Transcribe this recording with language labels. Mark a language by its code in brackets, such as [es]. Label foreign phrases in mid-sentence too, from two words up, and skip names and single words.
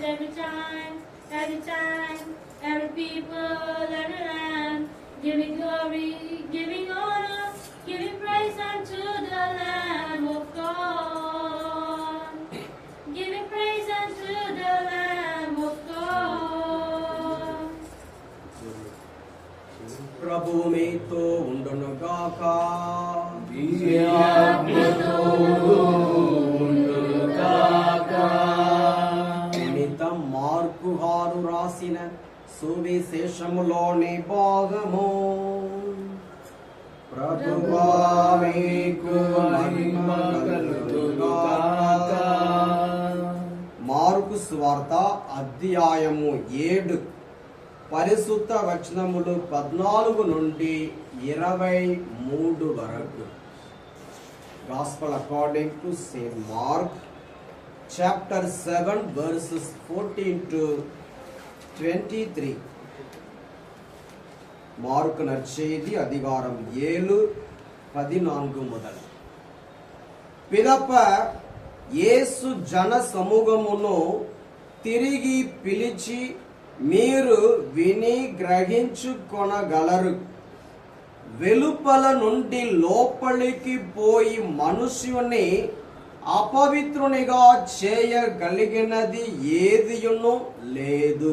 [en] Every time, every people, every land, giving glory, giving honor, giving praise unto the Lamb of God. Giving praise unto the Lamb of God. [te] ప్రభువు మీతో ఉండును గాక పునీత మార్కు గారు రాసిన సువిశేషములోని భాగము. ప్రభువా మీకు మహిమ కలుగుగాక. మార్కు సువార్త అధ్యాయము 7 పరిశుద్ధ వచనములు 14 నుండి 23 వరకు. [en] Gospel according to Saint Mark, chapter 7, verses 14 to 23. [ta] మార్కు నற்செய்தி அதிகாரம் 7:14 முதல். [te] పిదప యేసు జన సమూహమును తిరిగి పిలిచి, మీరు విని గ్రహించుకొనగలరు. వెలుపల నుండి లోపలికి పోయి మనుష్యుని అపవిత్రునిగా చేయగలిగినది ఏదియును లేదు.